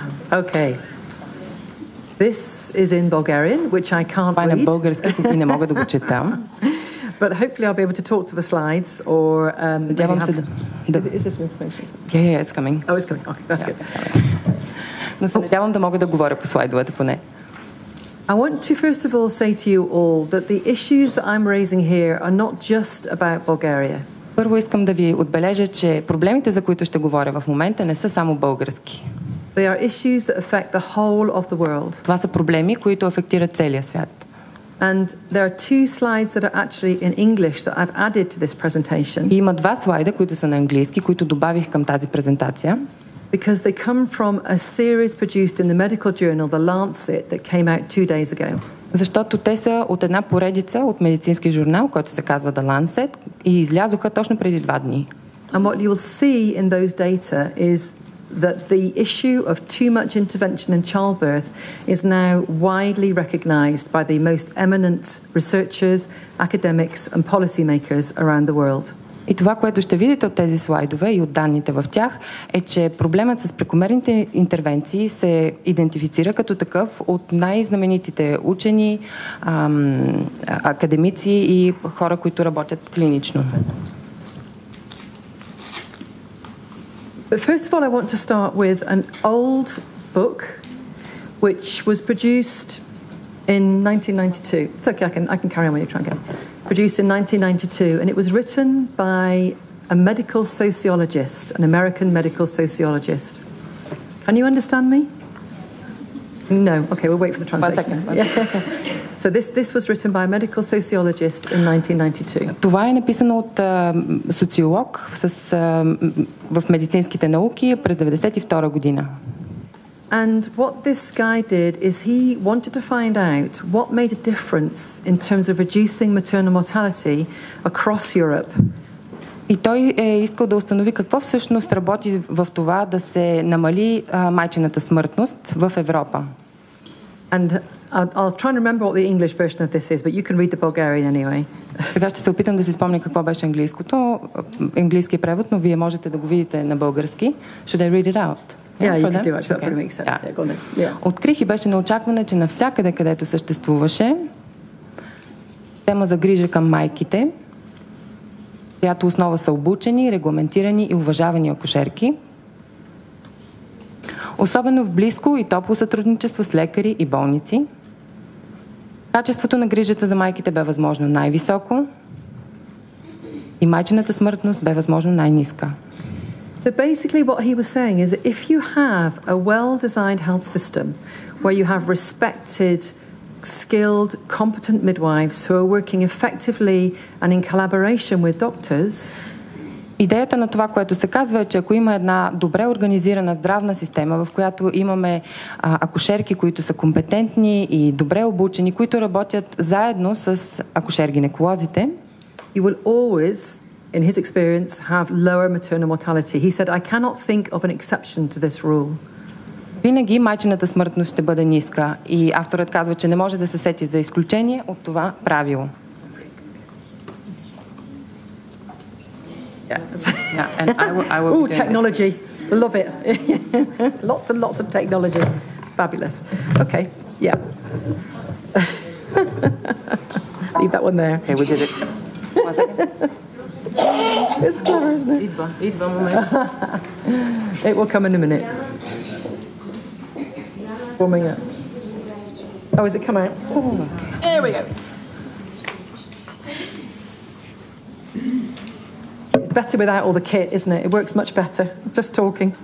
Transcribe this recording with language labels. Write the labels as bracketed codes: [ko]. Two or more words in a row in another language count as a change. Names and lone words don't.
[en] Okay. This is in Bulgarian, which I can't [bg] Това е на [en] read. [bg] български и не мога да го чета. [en] But hopefully I'll be able to talk to the slides or... [bg] Надявам се да... [en] Is this information? Yeah, it's coming. Oh, it's coming. Okay, that's good. [bg] Но се надявам да мога да говоря по слайдовете поне. [en] I want to first of all say to you all that the issues that I'm raising here are not just about Bulgaria. [bg] Първо искам да ви отбележа, че проблемите, за които ще говоря в момента, не са само български. [en] They are issues that affect the whole of the world. [bg] Това са проблеми, които афектират целия свят. [en] And there are two slides that are actually in English that I've added to this presentation. [bg] И има два слайда, които са на английски, които добавих към тази презентация. [en] Because they come from a series produced in the medical journal, The Lancet, that came out 2 days ago. [bg] Защото те са от една поредица от медицински журнал, който се казва The Lancet, и излязоха точно преди 2 дни. [en] And what you will see in those data is that the issue of too much intervention in childbirth is now widely recognized by the most eminent researchers, academics and policymakers around the world. [bg] И това, което ще видите от тези слайдове и от данните в тях, е, че проблемът с прекомерните интервенции се идентифицира като такъв от най-знаменитите учени, академици и хора, които работят клинично. [en] But first of all, I want to start with an old book which was produced in 1992. It's okay, I can carry on when you try and get it. Produced in 1992, and it was written by a medical sociologist, an American medical sociologist. Can you understand me? No. Okay, we'll wait for the translation. One second. So this was written by a medical sociologist in 1992. [bg] Това е написано от социолог в медицинските науки през 1992 година. [en] And what this guy did is he wanted to find out what made a difference in terms of reducing maternal mortality across Europe. [bg] И той е искал да установи какво всъщност работи в това да се намали майчината смъртност в Европа. [en] And I'll try and remember what the English version of this is, but you can read the Bulgarian anyway. [bg] Сега ще се опитам да си спомня какво беше английски превод, но вие можете да го видите на български. [en] Should I read it out? Yeah, you can do it. That probably makes sense. Yeah, go on then. Yeah. [bg] Открих и беше неочакване, че навсякъде, където съществуваше тема за грижа към майките, чиято основа са обучени, регламентирани и уважавани акушерки, особено в близко и топло сътрудничество с лекари и болници. Качеството на грижата за майките бе възможно най-високо и майчината смъртност бе възможно най-ниска. [en] So basically what he was saying is that if you have a well-designed health system where you have respected, skilled, competent midwives who are working effectively and in collaboration with doctors, [bg] идеята на това, което се казва, е, че ако има една добре организирана здравна система, в която имаме акушерки, които са компетентни и добре обучени, които работят заедно с акушер-гинеколозите, [en] you will always, in his experience, have lower maternal mortality. He said, I cannot think of an exception to this rule. [bg] Винаги майчината смъртност ще бъде ниска и авторът казва, че не може да се сети за изключение от това правило. [en] Yeah, and I will Ooh, technology. Love it. Lots and lots of technology. Fabulous. Okay, yeah. Leave that one there. Okay, we did it. 1 second. It's clever, isn't it? [bg] Идва момент. [en] It will come in a minute. Warming up. Oh, has it come out? Oh, okay. There we go. It's better without all the kit, isn't it? It works much better. Just talking.